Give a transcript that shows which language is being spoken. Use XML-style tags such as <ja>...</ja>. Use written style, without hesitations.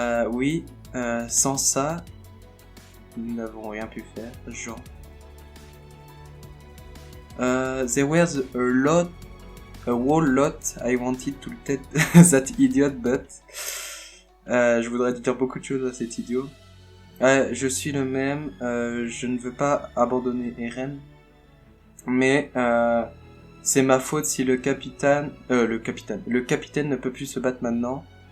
<fr>Oui, sans ça, nous n'avons rien pu faire, genre.</fr> <en>There was a whole lot I wanted to tell that idiot, but...</en> <fr>je voudrais dire beaucoup de choses à cet idiot. Je suis le même, je ne veux pas abandonner Eren, mais c'est ma faute si le capitaine ne peut plus se battre maintenant.</fr>